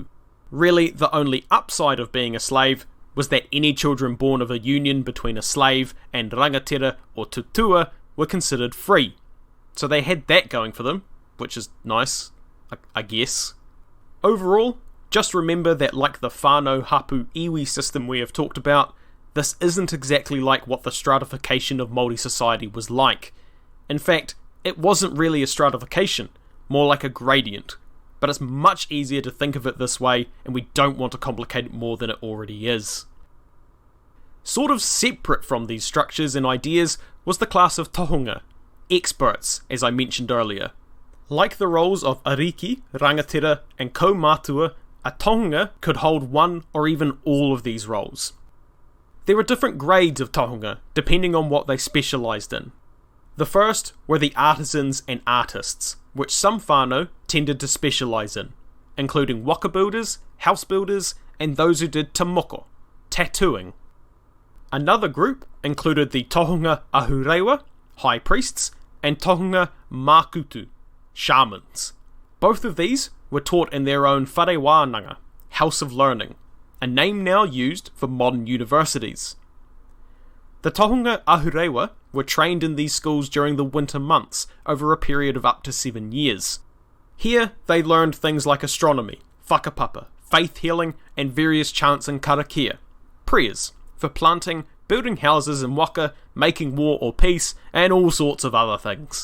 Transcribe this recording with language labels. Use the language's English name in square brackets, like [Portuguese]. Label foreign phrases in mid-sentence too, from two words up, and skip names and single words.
[English] Really, the only upside of being a slave was that any children born of a union between a slave and rangatira or tutua were considered free. So they had that going for them, which is nice, I guess. Overall, just remember that like the [Māori] whānau hapu iwi [English] system we have talked about, this isn't exactly like what the stratification of Māori society was like. In fact, it wasn't really a stratification, more like a gradient. But it's much easier to think of it this way, and we don't want to complicate it more than it already is. Sort of separate from these structures and ideas was the class of Tonga Experts, as I mentioned earlier. Like the roles of ariki, rangatira, and kaumātua, a Tonga could hold one or even all of these roles. There were different grades of Tonga, depending on what they specialised in. The first were the artisans and artists, which some whānau tended to specialise in, including waka builders, house builders, and those who did tamoko, tattooing. Another group included the [Māori] Tohunga Aotearoa, [English] high priests, and [Māori] Tohunga Makutu, [English] shamans. Both of these were taught in their own [Māori] whare wānanga, [English] house of learning, a name now used for modern universities. The [Māori] Tohunga Aotearoa [English] were trained in these schools during the winter months over a period of up to 7 years. Here they learned things like astronomy, whakapapa, faith healing, and various chants and karakia, prayers, for planting, building houses in waka, making war or peace, and all sorts of other things.